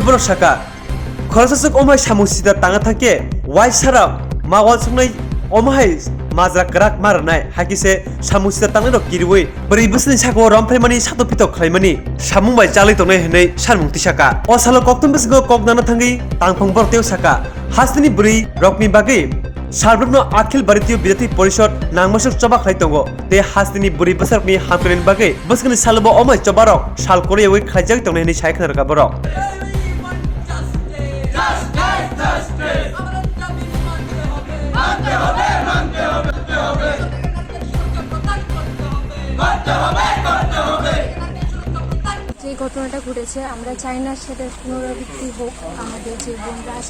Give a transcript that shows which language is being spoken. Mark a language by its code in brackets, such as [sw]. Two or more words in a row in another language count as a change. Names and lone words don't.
[trp] borok saka khorasasuk omahai samusita tanga thake waisara mawal sungnai omahai mazra krak marnai hakise samusita tangnai kiriwei bari busni sako romphraimani satopito khlaimani samungbai chalai tongnai henai sanmungti saka osalo koktum bisgo koknana thangi tangphang borteu saka hastini buri rokni bagai Sarbukno Akhil Bharatiya Bidyarthi Porishod nangmasuk choba khlai tongo te hastini buri basarkni hamkren bagai buskani salbo omai chobarok sal korewi khlaijak tongnai henai saikhan raka borok [bn] যে ঘটনাটা ঘটেছে আমরা চাই না সেটা পুনরাবৃত্তি হোক আমাদের যে বোনরা আছে